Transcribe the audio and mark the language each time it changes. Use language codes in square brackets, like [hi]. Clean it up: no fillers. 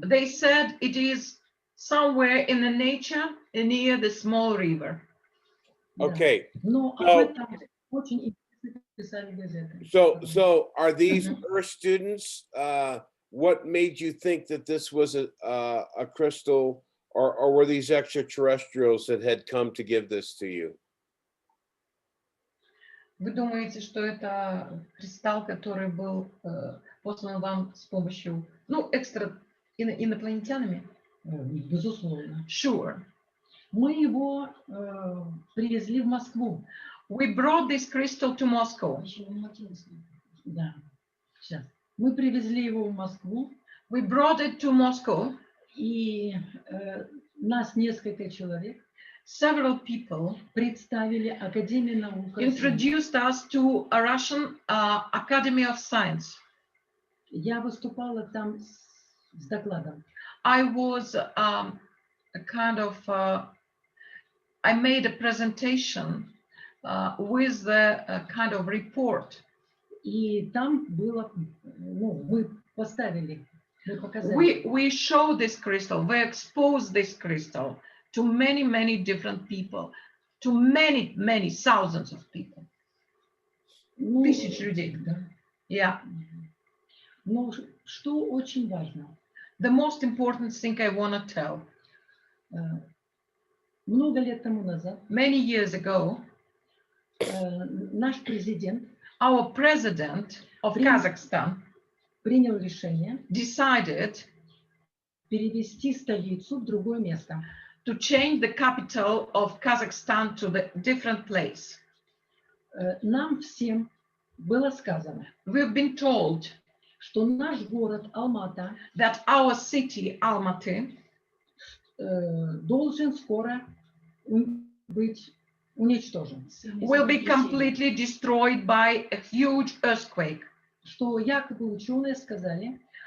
[en] They said it is somewhere in the nature near the small river. [ru] Да. [en] Okay. [ru] Но [en] So- [ru] об этом очень интересно писали газеты. [en] So are these Mhm. Earth students? What made you think that this was a crystal, or were these extraterrestrials that had come to give this to you? [ru] Вы думаете, что это кристалл, который был послан вам с помощью, ну, инопланетянами? Безусловно. [en] Sure. [ru] Мы его привезли в Москву. [en] We brought this crystal to Moscow. [ru] Да. Сейчас. Мы привезли его в Москву, [en] We brought it to Moscow. [ru] и нас несколько человек [en] Several people [ru] представили Академии наук России. [en] introduced us to a Russian Academy of Science. [ru] Я выступала там с докладом. [en] I was a kind of, I made a presentation with the kind of report. [ru] И там было, ну, мы поставили, мы показали. [en] We showed this crystal, we exposed this crystal to many, many different people, to many, many thousands of people. [ru] Ну, Тысяч людей. да. [en] Yeah. [ru] Но что очень важно, [en] The most important thing I want to tell, [ru] много лет тому назад [en] many years ago, [ru] наш президент [en] our president of Kazakhstan [ru] принял решение [en] decided [ru] перевести столицу в другое место. [en] to change the capital of Kazakhstan to the different place. [ru] Нам всем было сказано, [en] We've been told [ru] что наш город Алмата [en] that our city, Almaty, [ru] должен скоро быть уничтожен. [en] will be completely destroyed by a huge earthquake. [ru] Что якобы ученые сказали,